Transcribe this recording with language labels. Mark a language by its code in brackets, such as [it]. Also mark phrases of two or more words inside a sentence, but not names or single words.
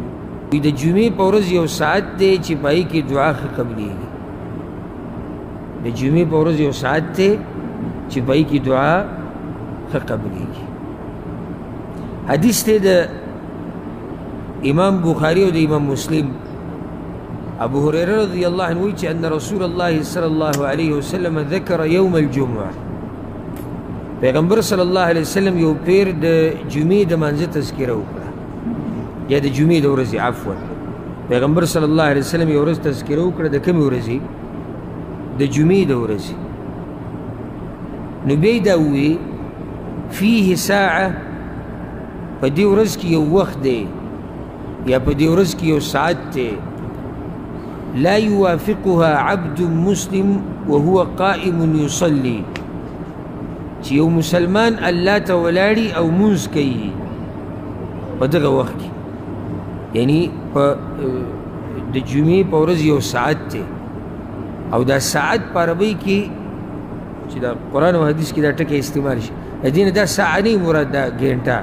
[ps] د جمعې په ورځ یو ساعت دی چې پای کې دعا ښه قبليږي. د جمعې په ورځ یو ساعت دی چې پای کې دعا ښه قبليږي. حدیث دی د امام بخاری او د امام مسلم. [ar] ابو هريره رضي الله عنه ان رسول الله صلى الله عليه وسلم ذكر يوم الجمعه. [ps] پیغمبر [ar] صلی الله علیه وسلم [ps] یو پیر د جمعې د مانځه تذکره وکړه، یا د جمعې د ورځې عفوا. پیغمبر [ar] صلی الله علیه وسلم [ps] یو ورځ تذکره وکړه. د کومې ورځې؟ د جمعې د ورځې. نو بیا یې دا ووی [ar] فيه ساعه، [ps] په دې ورځ کې یو وخت دی یا په دې ورځ کې یو ساعت دی [ar] لا يوافقها عبد مسلم وهو قائم يصلي، [ps] چې یو مسلمان الله ته ولاړي او مونځ کوي په دغه وخت کې. یعنی په د جمعې په ورځ یو ساعت دی، او دا ساعت په عربۍ کې چې دا قرآن او حدیث کې دا ټکی استعمال شي، د دې نه دا ساعه نه مراد دا ګنټه.